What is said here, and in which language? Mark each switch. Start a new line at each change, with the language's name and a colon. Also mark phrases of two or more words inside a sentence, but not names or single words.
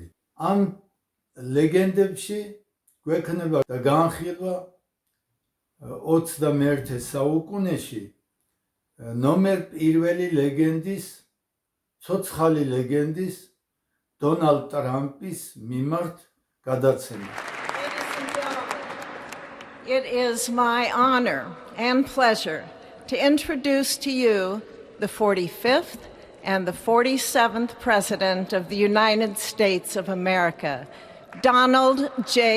Georgian: ამ ლეგენდებში გვექნება განხილვა 21 საუკუნეში ნომერ პირველი ლეგენდის, ცოცხალი ლეგენდის დონალდ ტრამპის მიმართ გადაცემა.
English: It is my honor and pleasure to introduce to you the 45th and the 47th President of the United States of America, Donald J.